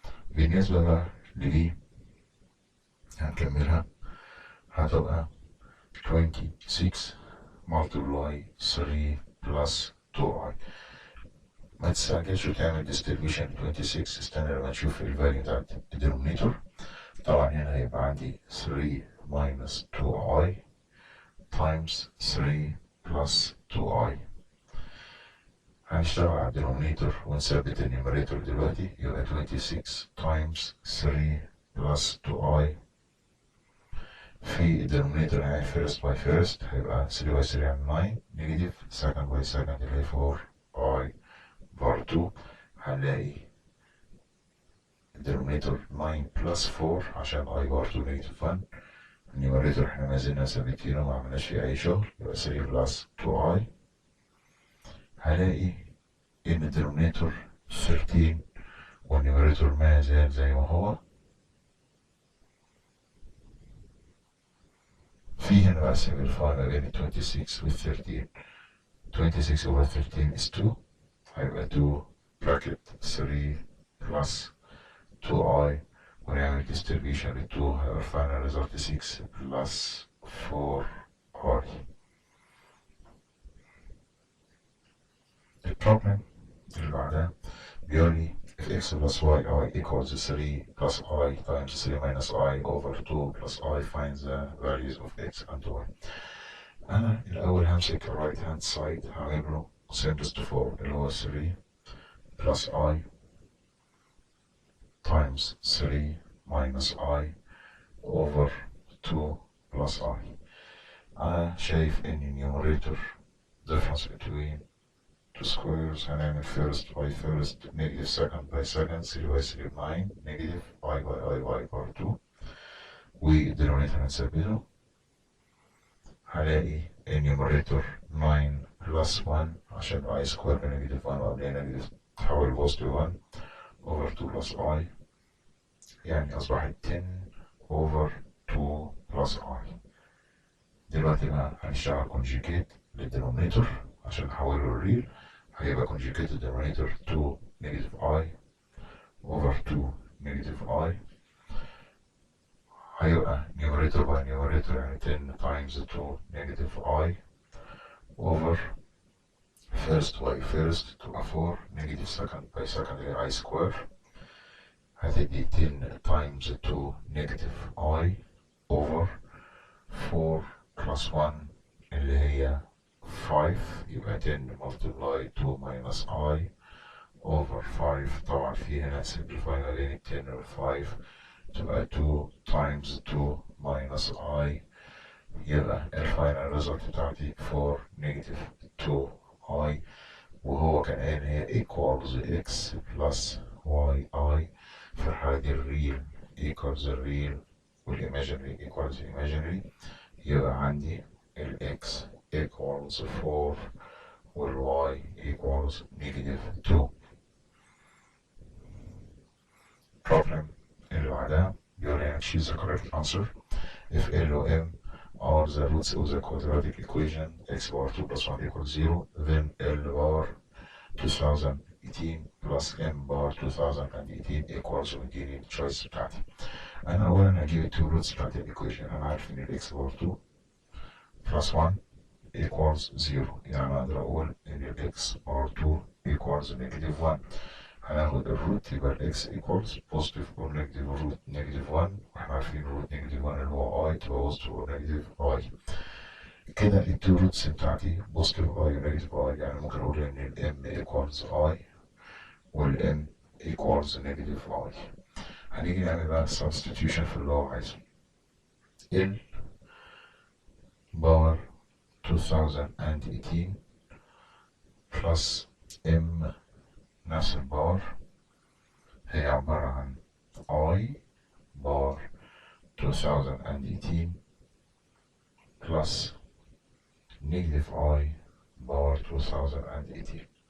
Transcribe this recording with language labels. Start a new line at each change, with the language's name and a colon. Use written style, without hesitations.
Arabic: بالنسبة بقى لدي هنكملها هتبقى 26 multiply 3 plus 2i. ما تستعجلش وتعمل distribution 26، استنى لما نشوف الفاليو بتاعت الدينومينيتور. طبعا هنا هيبقى عندي 3 minus 2i times 3 plus 2i. هنشتغل على الدينومينيتور ونثبت النيميريتور دلوقتي، يبقى 26 times 3 plus 2i. في الدينومينيتور يعني
English: first by first
Arabic: هيبقى 3 by 3 يعني 9 نيجاتيف
English: second by second
Arabic: اللي هي 4i بار 2 هنلاقي الدينومينيتور 9 بلس 4 عشان I بار 2 نيجاتيف 1. النيوميريتور احنا ما زلنا ثابتينه ما عملناش فيه أي شغل، يبقى 3 بلس 2I. هلاقي إن الدينومينيتور 13 والنيوميريتور ما زال زي ما هو. في هنا بقى simplify ما بين 26 وال 13.
English: 26 over 13 is 2.
Arabic: هيبقى 2 bracket 3 plus 2i ونعمل distribution لل 2 هيبقى
English: final result 6 plus 4i.
Arabic: البروبلم اللي بعدها بيقول لي
English: if x plus yi equals 3 plus I times 3 minus I over 2 plus I find the values of x and y.
Arabic: أنا الأول همسك
English: right hand side
Arabic: هعمل له
English: simplest form
Arabic: اللي هو
English: 3 plus I times 3 minus I over 2 plus I.
Arabic: أنا شايف إن
English: numerator difference between two squares
Arabic: هنعمل
English: first by first negative second by second
Arabic: 3 by 3 9 negative I by I by bar 2 والدينومينيتور هنثبته. هلاقي النيوميريتور 9 plus 1 عشان I square بنيجاتيف 1 وقبلها نيجاتيف تحول بوزيتيف 1 over 2 plus I يعني أصبحت 10 over 2 plus I. دلوقتي بقى هنشتغل conjugate للدينومينيتور عشان نحوله للريل. هيبقى conjugate الدينومينيتور 2 negative I over 2 negative I. هيبقى numerator by numerator يعني 10 times 2 negative I over first by first تبقى 4 negative second by second اللي I square. هتدي 10 times 2 negative I over 4 plus 1 اللي هي 5 يبقى 10 multiply 2 minus I over 5. طبعا في هنا simplify ما بين 10 و 5 تبقى 2 times 2 minus I يبقى الفاينل ريزلت بتاعتي 4 negative 2I وهو كان قال هي equals x plus yi. في الحالة دي الريل equals الريل والimaginary equals imaginary. يبقى عندي ال x equals 4 وال y equals negative 2.
English: problem
Arabic: اللي بعدها بيقول لي
English: choose the correct answer if L و M are the roots of the quadratic equation x bar 2 plus 1 equals 0 then L bar 2018 plus M bar 2018 equals
Arabic: ومديني التشويس بتاعتي. أنا أولا هجيب التو روتس بتاعت الإيكويشن. أنا عارف إن ال x bar 2 plus 1 equals 0 يعني أقدر أقول إن ال x bar 2 equals negative 1. هناخد الروت يبقى ال x equals positive or negative root negative 1 واحنا عارفين root negative 1 اللي هو I تبقى positive or negative I. كده التو روتس بتاعتي positive I و negative I يعني ممكن أقول إن ال m equals I وال m equals negative I. هنيجي نعمل بقى substitution في اللي هو عايزه. L باور 2018 plus m نفس الباور هي عبارة عن I بار 2018 plus negative I بار 2018.